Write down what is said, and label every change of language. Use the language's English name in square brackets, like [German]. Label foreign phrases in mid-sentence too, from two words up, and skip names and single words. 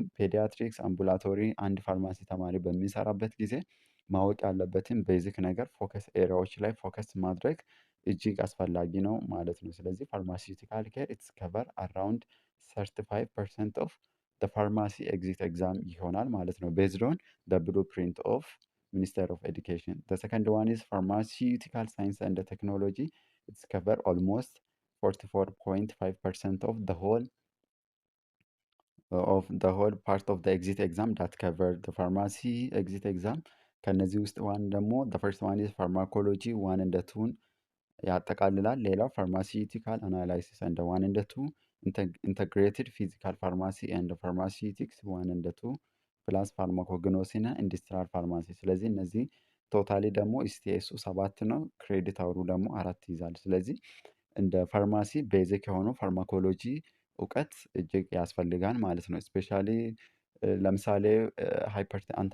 [English] pediatrics ambulatory [Amharic] አንድ ፋርማሲ ተማሪ በሚሰራበት ጊዜ ማወቅ ያለበትን ቤዚክ ነገር [English] focus areas [Amharic] ላይ ፎከስ ማድረግ እጅግ አስፈላጊ ነው ማለት ነው። [English] ስለዚህ pharmaceutical care its cover around 35% of pharmacy exit exam [Amharic] ይሆናል ማለት ነው። [English] based on blue print of Ministry of Education። second one is pharmaceutical science and technology its cover almost 44.5% of the whole part of the exit exam that covered the pharmacy exit exam። [Amharic] ከነዚህ ውስጥ ዋን ደግሞ [English] the first one is pharmacology 1 and 2ን ያጠቃልላል። ሌላው pharmaceutical analysis and 1 and 2 integrated physical pharmacy and pharmaceutics 1 and 2 plus pharmacognosy [Amharic] እና [English] industrial pharmacy። [Amharic] ስለዚህ እነዚህ ቶታሊ ደግሞ ኢስቲኤሱ 7 ነው። [English] credit hour [Amharic] ደግሞ 4 ይይዛል። ስለዚህ እንደ ፋርማሲ ቤዚክ የሆኑ ፋርማኮሎጂ እውቀት እጅግ ያስፈልጋል ማለት ነው። ስፔሻሊ ለምሳሌ አንti